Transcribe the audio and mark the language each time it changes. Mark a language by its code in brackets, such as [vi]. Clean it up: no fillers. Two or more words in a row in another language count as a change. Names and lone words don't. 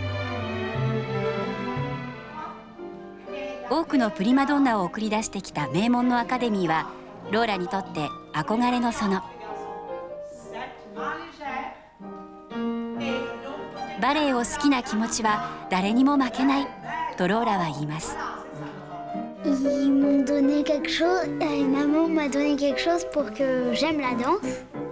[ja] 多くのプリマドンナを送り出してきた名門のアカデミーはローラにとって憧れの園。バレエを好きな気持ちは誰にも負けないとローラは言います。 [fr] Ils m'ont donné quelque chose, maman m'a donné quelque chose pour que j'aime la danse.